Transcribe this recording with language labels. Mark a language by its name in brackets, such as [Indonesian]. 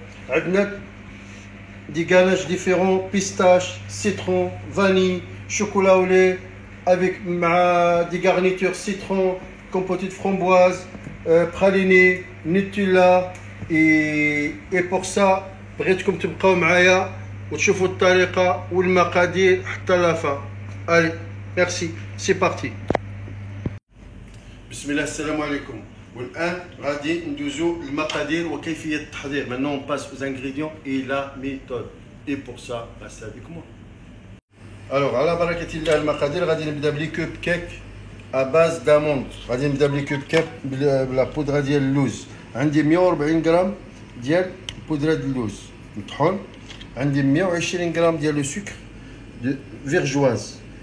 [Arabic] عندنا [French] des ganaches différents, pistache, citron, vanille, chocolat au lait, avec des garnitures citron, compoté de framboise, praliné, Nutella. Et pour ça [Arabic] بغيتكم تبقاو معايا وتشوفوا الطريقة والمقادير حتى [French] la fin. Allez, merci, c'est parti. [Arabic] بسم الله السلام عليكم. والآن غادي ندوزو المقادير وكيفية التحضير. [French] Maintenant on passe aux ingrédients et la méthode. Et pour ça, reste avec moi. [Arabic] Alors, على بركة الله المقادير غادي نبدا بلي كوب كيك [French] à base d'amande. [Arabic] غادي نبدا بلي كوب كيك بلا بودرة ديال اللوز. عندي 140 غرام ديال بودرة اللوز مطحون. عندي 120 غرام ديال لو سكر فيرجواز.